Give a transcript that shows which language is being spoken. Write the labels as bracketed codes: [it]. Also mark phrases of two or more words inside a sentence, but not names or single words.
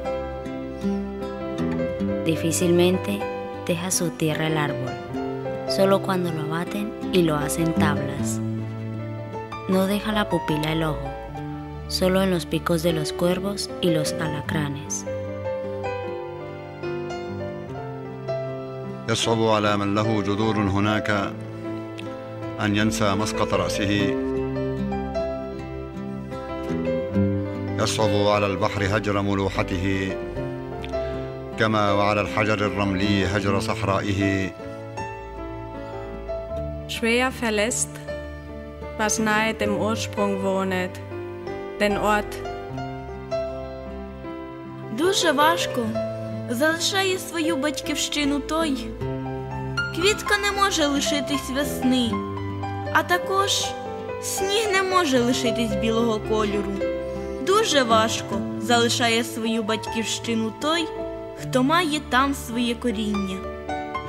[es] Difícilmente deja su tierra el árbol, solo cuando lo abaten y lo hacen tablas. No deja la pupila el ojo, solo en los picos de los cuervos y los alacranes. [ar] يصعب على من له جذور هناك أن ينسى مسقط رأسه. يصعب على البحر هجر ملوحته كما وعلى الحجر الرملي هجر صحرائه. [de] Schwer verlässt, was nahe dem Ursprung wohnet, den Ort. [uk] Дуже важко залишає свою батьківщину той. Квітка не може лишитись весни, а також сніг не може лишитись білого кольору. Дуже важко залишає свою батьківщину той, хто має там своє коріння.